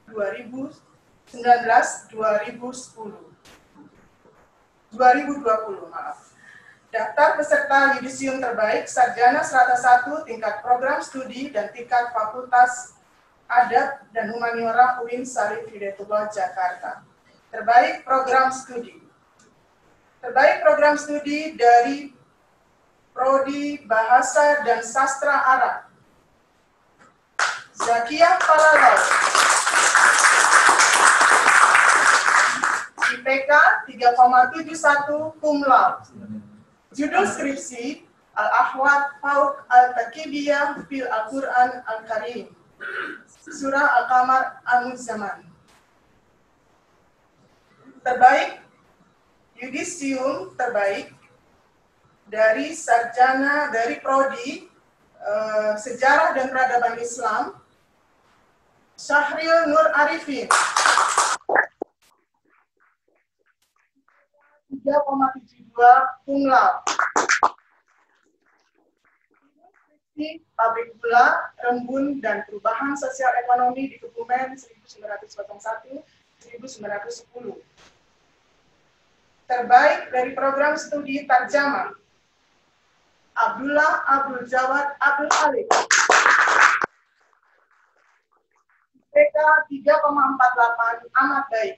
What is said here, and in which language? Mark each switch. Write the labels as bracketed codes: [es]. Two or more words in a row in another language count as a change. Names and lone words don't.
[id] 2019-2020, Daftar peserta yudisium terbaik sarjana strata 1 tingkat program studi dan tingkat Fakultas Adab dan Humaniora UIN Syarif Hidayatullah Jakarta. Terbaik program studi. Terbaik program studi dari Prodi Bahasa dan Sastra Arab, Zakiyah Falalal. IPK 3,71 [la] cum laude. [id] Judul skripsi Al-Ahwad Fauq Al-Takibiyah fil Al-Quran Al-Karim, Surah Al-Qamar Al-Muzzaman. Terbaik yudisium terbaik dari sarjana dari Prodi Sejarah dan Peradaban Islam, Syahril Nur Arifin, 3,72 [la] cum laude. [id] Pabrik Gula, Rembun, dan Perubahan Sosial Ekonomi di Kebumen 1901-1910. Terbaik dari program studi Tarjamah, Abdullah Abdul Jawad Abdul Khalid, IPK 3,48 amat baik.